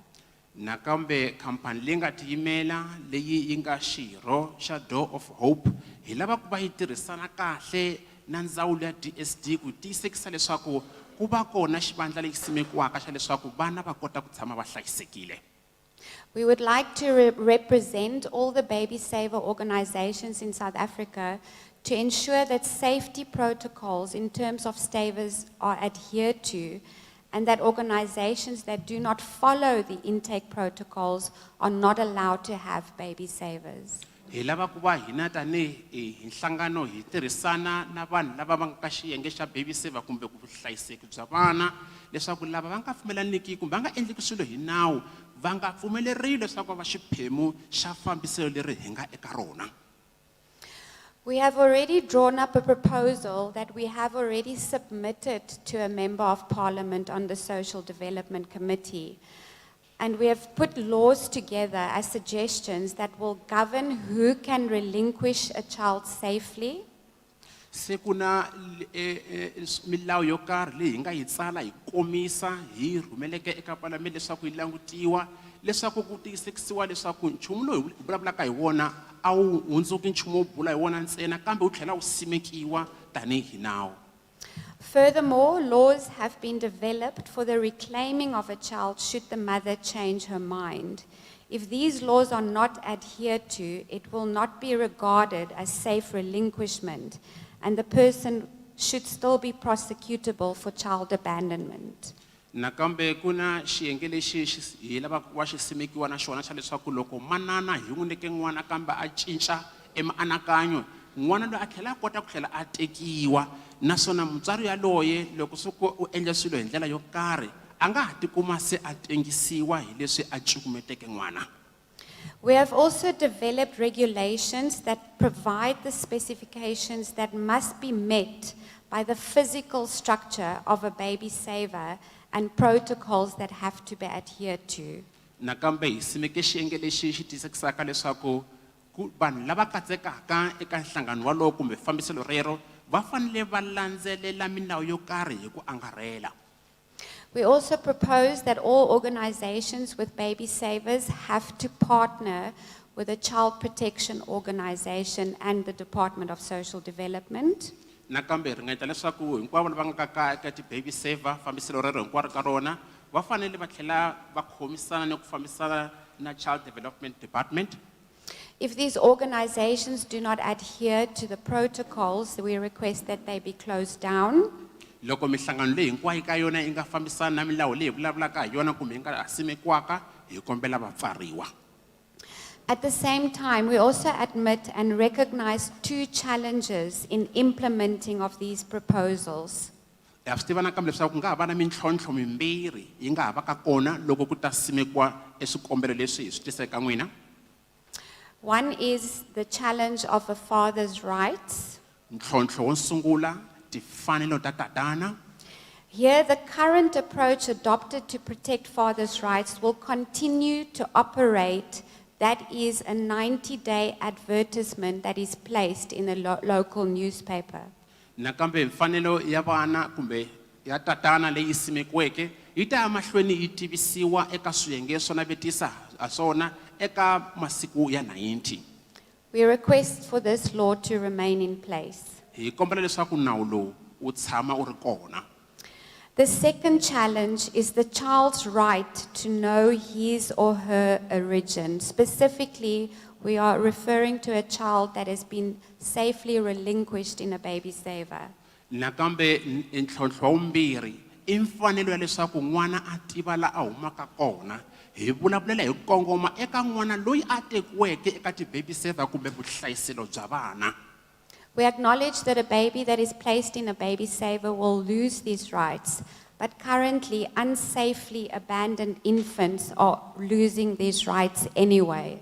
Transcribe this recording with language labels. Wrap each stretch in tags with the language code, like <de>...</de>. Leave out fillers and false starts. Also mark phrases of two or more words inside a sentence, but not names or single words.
<ts>Nakambe khampani leyi nga tiyimela leyi yi nga xirho xa Door of Hope hi lava ku va yi tirhisana kahle na ndzawulo ya DSD ku tiyisisa leswaku ku va kona xivandla lexi simekiwaka xa leswaku vana va kota ku tshama va hlayisekile.</ts> <en>We would like to represent all the baby saver organizations in South Africa to ensure that safety protocols in terms of savers are adhered to, and that organizations that do not follow the intake protocols are not allowed to have baby savers.</en> <ts>Hi lava ku va hina tanihi nhlangano hi tirhisana na vanhu lava va nga ka xiyenge xa</ts> <en>baby saver</en> <ts>kumbe ku hlayiseki bya vana leswaku lava va nga pfumelaniki kumbe va nga endleki swilo hi nawu va nga pfumeleriwi leswaku va xiphemu xa fambiselo leri hi nga eka rona.</ts> <en>We have already drawn up a proposal that we have already submitted to a member of parliament on the Social Development Committee. And we have put laws together as suggestions that will govern who can relinquish a child safely.</en> <ts>Se kuna milawu yo karhi leyi hi nga yi tsala hi komisa hi rhumeleke eka palamende leswaku yi langutiwa leswaku ku tiyisisiwa leswaku nchumu lowu hi vulavulaka hi wona a wu hundzuki nchumu wo bula hi wona ntsena kambe wu tlhela wu simekiwa tanihi nawu.</ts> <en>Furthermore, laws have been developed for the reclaiming of a child should the mother change her mind. If these laws are not adhered to, it will not be regarded as safe relinquishment, and the person should still be prosecutable for child abandonment.</en> <ts>Nakambe kuna xiyenge lexi hi lava ku va xi simekiwa na xona xa leswaku loko manana hi n'wi nyike n'wana kambe a cinca emianakanyo n'wana loyi a tlhela a kota ku tlhela a tekiwa naswona mutswari yaloye loko suku u endla swilo hi ndlela yo karhi a nga ha tikuma se a tengisiwa hi leswi a cukumeteke n'wana.</ts> <en>We have also developed regulations that provide the specifications that must be met by the physical structure of a baby saver and protocols that have to be adhered to.</en> <ts>Nakambe hi simeke xiyenge lexi xi tiyisisaka leswaku vanhu lava katsekaka eka nhlangano walowo kumbe fambiselo rero va fanele va landzelela milawu yo karhi hi ku angarhela.</ts> <en>We also propose that all organizations with baby savers have to partner with a child protection organization and the Department of Social Development.</en> <ts>Nakambe ri nga endla leswaku hinkwavo lava nga ka eka ti-</ts> <en>baby saver</en> <ts>fambiselo rero hinkwaro ka rona va fanele va tlhela va khomisana ni ku fambisana na Child Development Department.</ts> <en>If these organizations do not adhere to the protocols, we request that they be closed down.</en> <ts>Loko mihlangano leyi hinkwayo ka yona yi nga fambisana na milawu leyi vulavulaka hi yona kumbe yi nga simekiwaka hi kombela va pfariwa.</ts> <en>At the same time, we also admit and recognize two challenges in implementing of these proposals.</en> <ts>Ha swi tiva nakambe leswaku ku nga ha va na mintlhontlho mimbirhi yi nga ha va ka kona loko ku ta simekiwa swikombelo leswi hi swi tiseka n'wina.</ts> <en>One is the challenge of a father's rights.</en> <ts>Ntlhontlho wo sungula timfanelo ta tatana.</ts> <en>Here, the current approach adopted to protect fathers' rights will continue to operate. That is a 90-day advertisement that is placed in a local newspaper.</en> <ts>Nakambe mfanelo ya vana kumbe ya tatana leyi simekiweke yi ta ya mahlweni yi tivisiwa eka swiyenge swo navetisa ha swona eka masiku ya 90.</ts> <en>We request for this law to remain in place.</en> <ts>Hi kombela leswaku nawu lowu wu tshama u ri kona.</ts> <en>The second challenge is the child's right to know his or her origin. Specifically, we are referring to a child that has been safely relinquished in a baby saver.</en> <ts>Nakambe ntlhontlho wumbirhi i mfanelo ya leswaku n'wana a tiva la a humaka kona. Hi vulavulela hi kongoma eka n'wana loyi a tekiweke eka ti-</ts> <en>baby saver</en> <ts>kumbe vuhlayiselo bya vana.</ts> <en>We acknowledge that a baby that is placed in a baby saver will lose these rights, but currently unsafely abandoned infants are losing these rights anyway.</en>